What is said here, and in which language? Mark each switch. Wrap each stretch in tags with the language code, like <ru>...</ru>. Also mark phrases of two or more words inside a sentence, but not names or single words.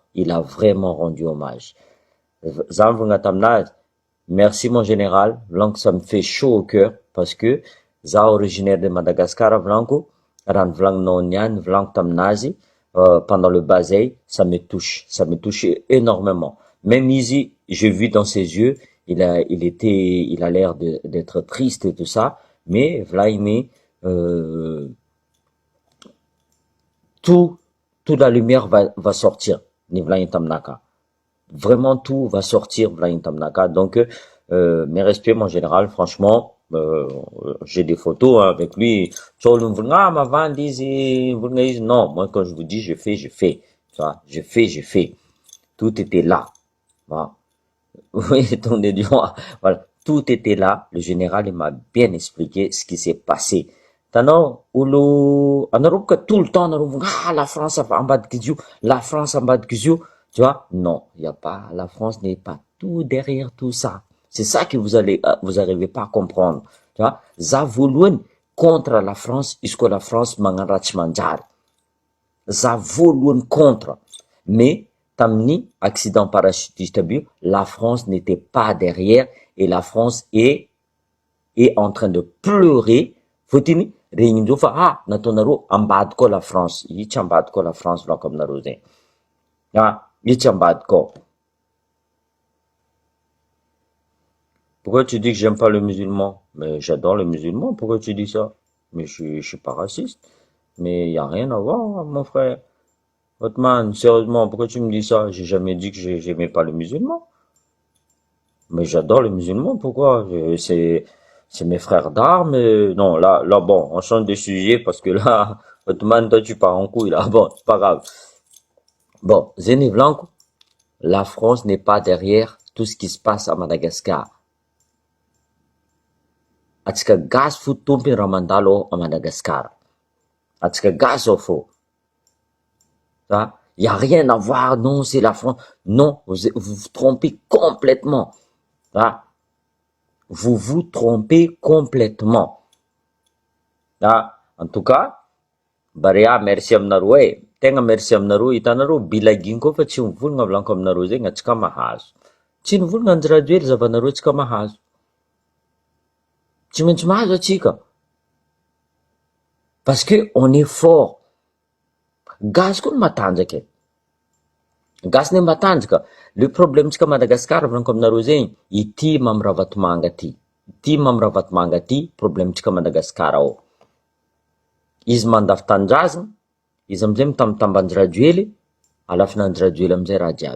<fr>Il a vraiment rendu hommage.</fr> <mg>Za mivogna taminazy,</mg> <fr>merci mon général, volagniko ça me fait chaud au cœur, parce que za originaire de Madagascar volagniko,</fr> <mg>raha nivolagninao niany volagniko taminazy,</mg> <fr>pendant le bazay, ça me touche énormément. Même izy, j'ai vu dans ses yeux, il a l'air d'être triste et tout ça, mais volaigny toute la lumière va sortir,</fr> <mg>ni volaigny taminaka.</mg> <fr>Vraiment tout va sortir</fr> <mg>volaigny taminaka.</mg> <fr>Donc mes respects mon général, franchement, j'ai des photos avec lui.</fr> <mg>Mavandy izy,</mg> <fr>non, moi quand je vous dis je fais, tu vois, je fais. Tout était là. Voilà. Oui, tournez du doigt. Voilà, tout était là. Le général il m'a bien expliqué ce qui s'est passé.</fr> <mg>Tanao olo anareo boka</mg> <fr>tout le temps</fr> <mg>anareo la France ambadiky izy io, la France ambadiky izy io,</mg> <fr>tu vois, non, il y a pas, la France n'est pas tout derrière tout ça. C'est ça que vous arrivez pas à comprendre, tu vois.</fr> <mg>Za voalohany contre la France, izy koa la France magnano raha tsy manjary, za voalohany contre, mais tamin'ny</mg> <fr>accident parachutiste</fr> <mg>aby io,</mg> <fr>la France n'était pas derrière, et la France est en train de pleurer,</fr> <mg>fotiny regny indreo fa nataonareo ambady koa la France, io tsy ambady koa la France volako aminareo zegny, io tsy ambady koa.</mg> <fr>Pourquoi tu dis que j'aime pas les musulmans? Mais j'adore les musulmans, pourquoi tu dis ça? Mais je suis pas raciste, mais il y a rien à voir mon frère. Otman, sérieusement, pourquoi tu me dis ça? J'ai jamais dit que j'aimais pas les musulmans. Mais j'adore les musulmans, pourquoi? C'est mes frères d'armes. Non, là, bon, on change de sujet parce que là, Otman, toi, tu pars en couille, là. Bon, c'est pas grave. Bon, Zeni Blanco, la France n'est pas derrière tout ce qui se passe à Madagascar.</fr> <mg>Atsika gasy fo tompony raha mandalo à Madagascar. Atsika gasy ao fô.</mg> <fr>Il y a rien à voir, non, c'est la France. Non, vous vous trompez complètement. Vous vous trompez complètement. En tout cas,</fr> <mg>Barea, merci aminareo Tegna merci aminareo, hitanareo bilaginy koa fa tsy mivolagna volaniko aminareo zegny antsika mahazo. Tsy nivolagna anjy radio hely zavanareo antsika mahazo. Tsy maintsy mahazo atsika.</mg> <fr>Parce que on est fort.</fr> <mg>Gasy koa ny matanjaka e. Gasy ne matanjaka. Le problème-tsika Madagasikara volaniko aminareo zegny, ity mamiravatomanga ty. Ity mamiravatomanga ty, problème-tsika Madagasikara ao. Izy mandafy tanindrazana, izy amizay mitambatambany radio hely, alafinanjy radio hely amizay raha jiaby.</mg>